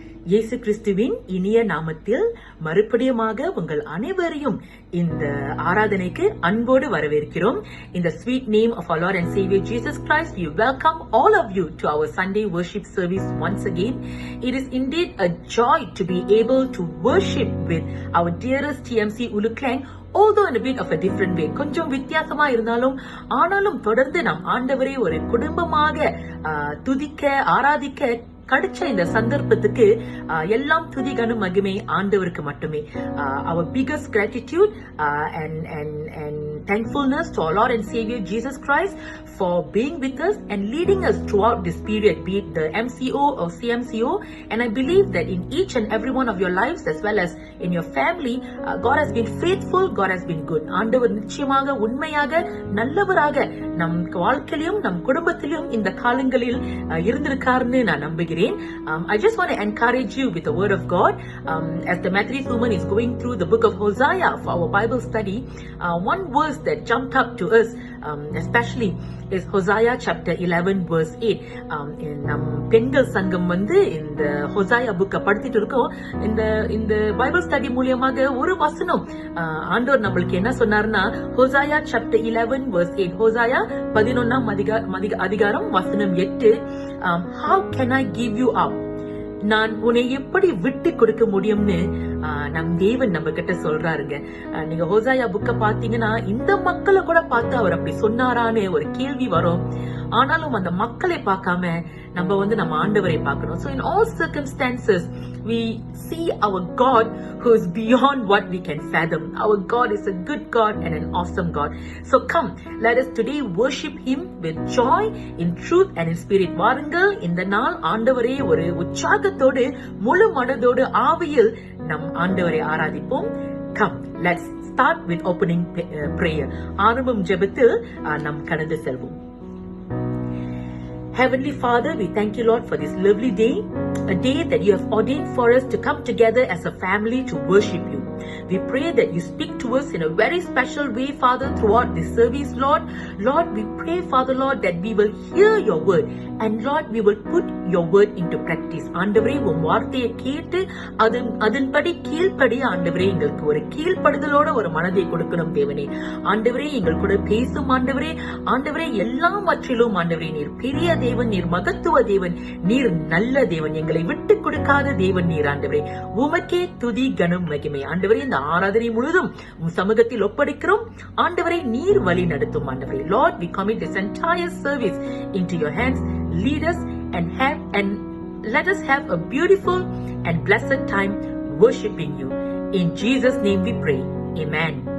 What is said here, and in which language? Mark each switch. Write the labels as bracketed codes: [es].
[ta] இயேசு கிறிஸ்துவின் இனிய நாமத்தில் மறுபடியுமாக உங்கள் அனைவரையும் இந்த ஆராதனைக்கு அன்போடு வரவேற்கிறோம். [en] In the sweet name of our Lord and Savior Jesus Christ, we welcome all of you to our Sunday worship service once again. It is indeed a joy to be able to worship with our dearest TMC Ulu Klang, although in a bit of a different way. [ta] கொஞ்சம் வித்தியாசமா இருந்தாலும் ஆனாலும் தொடர்ந்து நாம் ஆண்டவரை ஒரு குடும்பமாக துதிக்க ஆராதிக்க கிடைச்ச இந்த சந்தர்ப்பத்துக்கு எல்லாம் துதி கனம் மகிமை ஆண்டவருக்கு மட்டுமே. [en] Our biggest gratitude and thankfulness to our Lord and Savior Jesus Christ for being with us and leading us throughout this period, be it the MCO or CMCO. And I believe that in each and every one of your lives as well as in your family, God has been faithful, God has been good. [ta] ஆண்டவர் நிச்சயமாக உண்மையாக நல்லவராக நம் வாழ்க்கையிலும் நம் குடும்பத்திலும் இந்த காலங்களில் இருந்திருக்காருன்னு நான் நம்புகிறேன். [en] I just want to encourage you with the word of God. As the Methodist woman is going through the book of Hosea for our Bible study, one verse that jumped up to us especially is Hosea chapter 11 verse 8. [ta] நம் பெண்கள் சங்கம் இந்த ஹோசாயா புக்கை படித்துட்டு இருக்கோம். இந்த Bible study மூலியமாக ஒரு வசனம் ஆண்டவர் நம்மளுக்கு என்ன சொன்னார்னா, ஹோசாயா chapter 11 verse 8. ஹோசாயா 11ஆம் அதிகாரம் வசனம் 8. [en] How can I give you up? [ta] நான் உன்னை எப்படி விட்டு கொடுக்க முடியும்னு நம் தேவன் நம்ம கிட்ட சொல்றாருங்க. நீங்க ஹோசாயா புக்க பாத்தீங்கன்னா இந்த மக்களை கூட பார்த்து அவர் அப்படி சொன்னாரான்னு ஒரு கேள்வி வரும். ஆனாலும் அந்த மக்களை பார்க்காம நம்ம ஆண்டவரை பார்க்கணும். [en] So in all circumstances we see our God who is beyond what we can fathom. Our God is a good God and an awesome God. So come, let us today worship Him with joy, in truth and in spirit. [ta] வாருங்கள், இந்த நாள் ஆண்டவரே ஒரு உற்சாகத்தோடு முழு மனதோடு ஆவியில் நம் ஆண்டவரை ஆராதிப்போம். [en] Come, let's start with opening prayer. [ta] ஆரம்பம் ஜெபத்தில் நாம் கடந்து செல்வோம். [en] Heavenly Father, we thank you, Lord, for this lovely day, a day that you have ordained for us to come together as a family to worship you. We pray that you speak to us in a very special way, Father, throughout this service, Lord. Lord, we pray, Father, Lord, that we will hear your word and, Lord, we will put your word into practice. [ta] ஆண்டவரே, உம் வார்த்தையை கேட்டு அதன்படி கீழ்ப்படி ஆண்டவரே, எங்களுக்கு ஒரு கீழ்ப்படுதலோட ஒரு மனதை கொடுக்கணும் தேவனே. ஆண்டவரே, எங்கள் கூட பேசும் ஆண்டவரே. ஆண்டவரே, எல்லாவற்றிலும் ஆண்டவரே, நீர் பெரிய தேவன், நீர் மகத்துவ தேவன், நீர் நல்ல தேவன், எங்களை விட்டு கொடுக்காத தேவன் நீர் ஆண்டவரே. உமக்கே துதி கனம் மகிமை. ஆண்டவரே, இந்த ஆராதனை முழுதும் உம் சமூகத்தில் ஒப்படைக்கிறோம். ஆண்டவரே, நீர் வழி நடத்தும் ஆண்டவரே. [en] Lord, we commit this entire service into your hands. Lead us and let us have a beautiful and blessed time worshiping you. In Jesus' name we pray. Amen.